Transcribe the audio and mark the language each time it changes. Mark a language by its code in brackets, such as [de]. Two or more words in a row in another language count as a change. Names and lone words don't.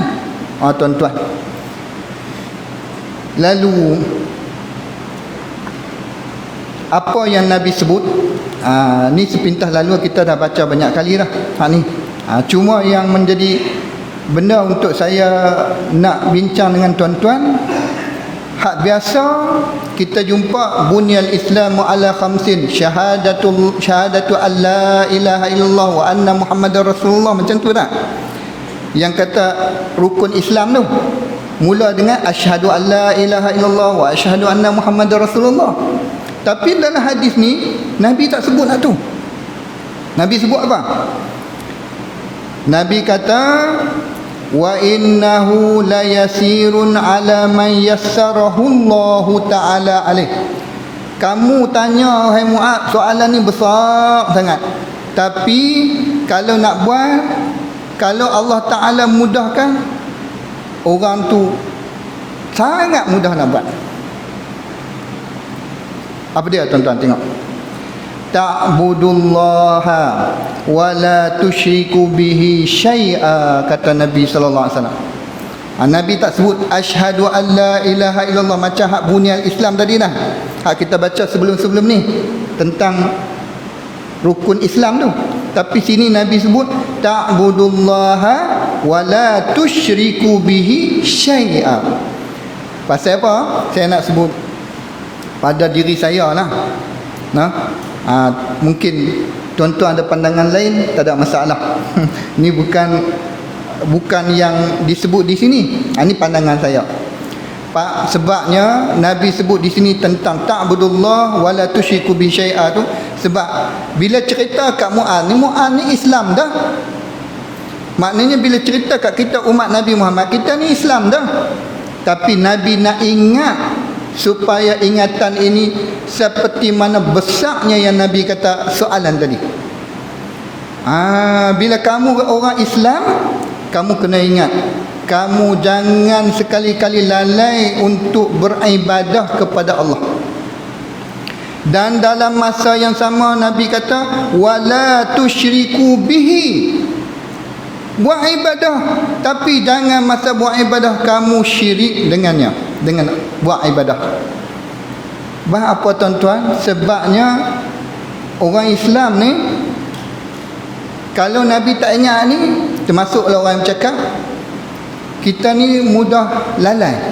[ms] Tuan-tuan, lalu apa yang Nabi sebut, ni sepintas lalu kita dah baca banyak kali dah hak ni. Cuma yang menjadi benda untuk saya nak bincang dengan tuan-tuan, hak biasa kita jumpa [ar] بني الإسلام على خمس شهادة أن لا إله إلا الله وأن محمدا رسول الله, [ms] macam tu tak? Yang kata rukun Islam tu mula dengan [ar] أشهد أن لا إله إلا الله وأشهد أن محمدا رسول الله. [ms] Tapi dalam hadis ni Nabi tak sebut nak tu. Nabi sebut apa? Nabi kata, [ar] وإنه ليسير على من يسره الله تعالى عليه. [ms] Kamu tanya wahai Muaz, soalan ni besar sangat. Tapi kalau nak buat, kalau Allah Ta'ala mudahkan, orang tu sangat mudah nak buat. Apa dia tuan-tuan tengok? [ar] تعبد الله ولا تشرك به شيئا, [ms] kata Nabi [ar] صلى الله عليه وسلم. [ms] Nabi tak sebut [ar] أشهد أن لا إله إلا الله [ms] macam hak bunyal Islam tadi dah. Hak kita baca sebelum-sebelum ni tentang rukun Islam tu. Tapi sini Nabi sebut [ar] تعبد الله ولا تشرك به شيئا. [ms] Pasal apa? Saya nak sebut pada diri saya lah. Mungkin tuan-tuan ada pandangan lain, tak ada masalah. Ini bukan yang disebut di sini. Ini pandangan saya. Sebabnya Nabi sebut di sini tentang [ar] تعبد الله ولا تشرك بشيء [ms] tu, sebab bila cerita kat Muaz ni Islam dah. Maknanya bila cerita kat kita umat Nabi Muhammad, kita ni Islam dah. Tapi Nabi nak ingat supaya ingatan ini seperti mana besarnya yang Nabi kata soalan tadi. Bila kamu orang Islam, kamu kena ingat, kamu jangan sekali-kali lalai untuk beribadah kepada Allah. Dan dalam masa yang sama Nabi kata [ar] ولا تشرك به, [ms] buat ibadah, tapi jangan masa buat ibadah kamu syirik dengannya, dengan buat ibadah. Apa tuan-tuan? Sebabnya orang Islam ni, kalau Nabi tak ingat ni, termasuklah orang yang bercakap, kita ni mudah lalai.